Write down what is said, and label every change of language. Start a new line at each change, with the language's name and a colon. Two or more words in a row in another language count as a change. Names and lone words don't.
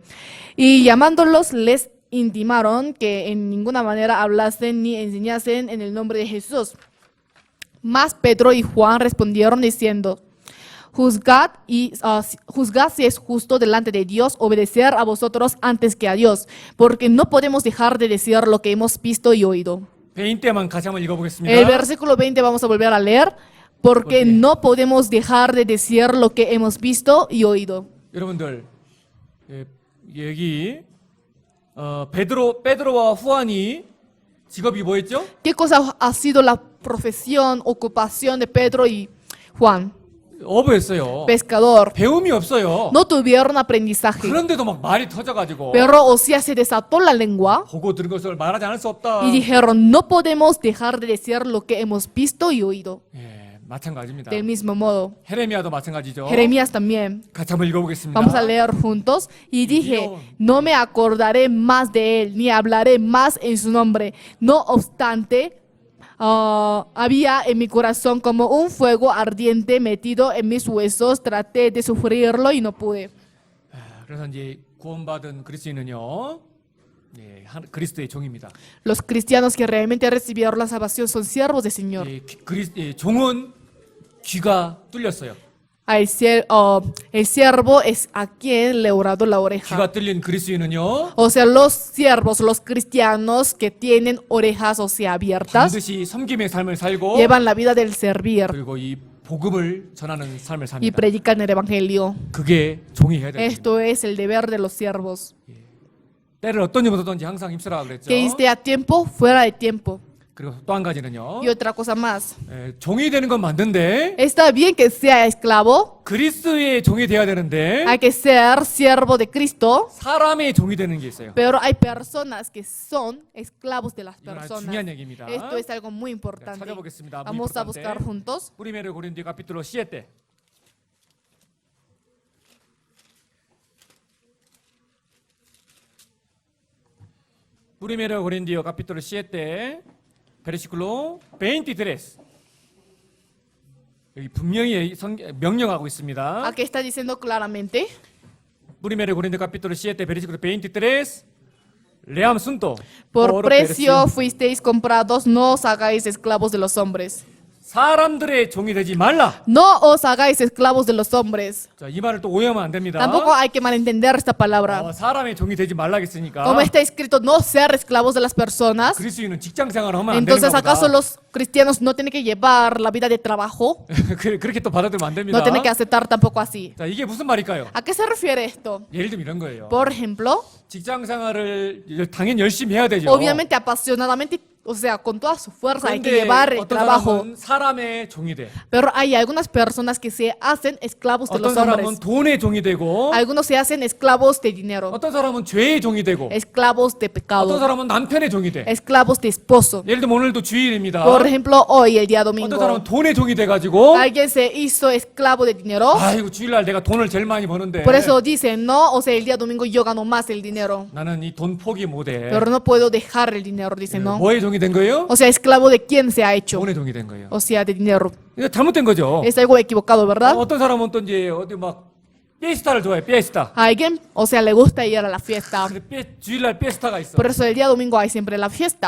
Spanish: Y llamándolos les intimaron que en ninguna manera hablasen ni enseñasen en el nombre de Jesús. Mas Pedro y Juan respondieron diciendo, juzgad si es justo delante de Dios obedecer a vosotros antes que a Dios, porque no podemos dejar de decir lo que hemos visto y oído.
Korean: 20때만 같이 한번 읽어보겠습니다.
Spanish: El versículo 20 vamos a volver a leer, porque no podemos dejar de decir lo que hemos visto y oído.
Korean: 여러분들, 여기 베드로와 후안이 직업이 뭐였죠?
Spanish: ¿Qué cosa ha sido la profesión, ocupación de Pedro y Juan?
Korean: 어부였어요.
Spanish: Pescador.
Korean: 배움이 없어요.
Spanish: No tuvieron aprendizaje,
Korean: 그런데도 막 말이 터져가지고
Spanish: pero o sea, se desató la lengua
Korean: 보고 들은 것을 말하지 않을 수 없다.
Spanish: y dijeron, no podemos dejar de decir lo que hemos visto y oído.
Korean: 예, 마찬가지입니다.
Spanish: Del mismo modo,
Korean: 헤레미야도 마찬가지죠.
Spanish: Jeremías también.
Korean: 같이 한번 읽어보겠습니다.
Spanish: Vamos a leer juntos. Y dije, no me acordaré más de él, ni hablaré más en su nombre. No obstante, había en mi corazón como un fuego ardiente metido en mis huesos. Traté de sufrirlo y no pude.
Korean: 그래서 이제 구원받은 그리스도인은요, 그리스도의 종입니다.
Spanish: Los cristianos que realmente recibieron la salvación son siervos del Señor.
Korean: 종은 귀가 뚫렸어요.
Spanish: El siervo es a quien le orado la oreja.
Korean: 귀가 뚫린 그리스도인은요,
Spanish: O sea, los siervos, los cristianos que tienen orejas, o sea, abiertas,
Korean: 반드시 섬김의 삶을 살고
Spanish: llevan la vida del servir
Korean: 그리고 이 복음을 전하는 삶을
Spanish: y
Korean: 삽니다.
Spanish: predican el evangelio.
Korean: 그게 종이 해야 됩니다.
Spanish: Esto es el deber de los siervos.
Korean: 때를 어떤 일보다든지 항상 힘쓰라 그랬죠.
Spanish: Que esté a tiempo, fuera de tiempo.
Korean: 그리고 또 한 가지는요.
Spanish: Y otra cosa más.
Korean: 종이 되는 건 맞는데
Spanish: Está bien que sea esclavo,
Korean: 그리스도의 종이 돼야 되는데
Spanish: hay que ser siervo de Cristo,
Korean: 사람의 종이 되는 게 있어요.
Spanish: pero hay personas que son esclavos de las
Korean: 이건 아주
Spanish: personas.
Korean: 중요한 얘기입니다.
Spanish: Esto es algo muy
Korean: 자,
Spanish: importante.
Korean: 찾아보겠습니다.
Spanish: Vamos a buscar juntos. Primer Corintios capítulo 7. Primero Corintios capítulo 7 versículo 23.
Korean: 여기 분명히 명령하고 있습니다.
Spanish: Aquí está diciendo claramente. Primero Corintios capítulo 7 versículo 23. Leamos juntos. Por precio fuisteis comprados, no os hagáis esclavos de los hombres.
Korean: 사람들의 종이 되지 말라.
Spanish: No os hagáis esclavos de los hombres.
Korean: 자, 이 말을 또 오해하면 안 됩니다.
Spanish: Tampoco hay que malentender esta palabra.
Korean: 사람의 종이 되지 말라겠으니까.
Spanish: Como está escrito, no ser esclavos de las personas.
Korean: 그리스도인은 직장 생활을 하면 안 되는
Spanish: Entonces,
Korean: 거다.
Spanish: ¿acaso los cristianos no tienen que llevar la vida de trabajo?
Korean: 그렇게 또 받아들이면 안 됩니다.
Spanish: No tienen que aceptar tampoco así.
Korean: 자, 이게 무슨 말일까요?
Spanish: ¿A qué se refiere esto?
Korean: 예를 들면 이런 거예요.
Spanish: Por ejemplo,
Korean: 직장 생활을 당연히 열심히 해야 되죠.
Spanish: obviamente apasionadamente, o sea, con toda su fuerza hay que
Korean: 그런데
Spanish: llevar el
Korean: 어떤
Spanish: trabajo.
Korean: 사람은 사람의 종이 돼.
Spanish: Pero hay algunas personas que se hacen esclavos de
Korean: 어떤
Spanish: los
Korean: 사람은
Spanish: hombres.
Korean: 돈의 종이 되고
Spanish: Algunos se hacen esclavos de dinero,
Korean: 어떤 사람은 죄의 종이 되고
Spanish: esclavos de
Korean: 어떤
Spanish: pecado,
Korean: 사람은 남편의 종이 돼.
Spanish: esclavos de esposo.
Korean: 예를 들면 오늘도 주일입니다.
Spanish: Por ejemplo, hoy, el día
Korean: 어떤
Spanish: domingo,
Korean: 사람은 돈의 종이 돼가지고
Spanish: alguien se hizo esclavo de dinero.
Korean: 아이고 주일날 내가 돈을 제일 많이 버는데
Spanish: Por eso dicen, no, o sea, el día domingo yo gano más el dinero.
Korean: 나는 이 돈 포기 못해.
Spanish: Pero no puedo dejar el dinero, dicen, no.
Korean: 뭐의 종이 된 거예요?
Spanish: O sea, esclavo de quién se ha hecho.
Korean: 돈의 종이 된 거예요.
Spanish: O sea, de dinero.
Korean: 이거 잘못된 거죠.
Spanish: Es algo equivocado, ¿verdad?
Korean: 어떤 사람은 또 이제 어디 막 피에스타를 좋아해. 피에스타.
Spanish: A alguien, o sea, le gusta ir a la fiesta.
Korean: 주일날 피에스타가 있어.
Spanish: Por eso el día domingo hay siempre la fiesta.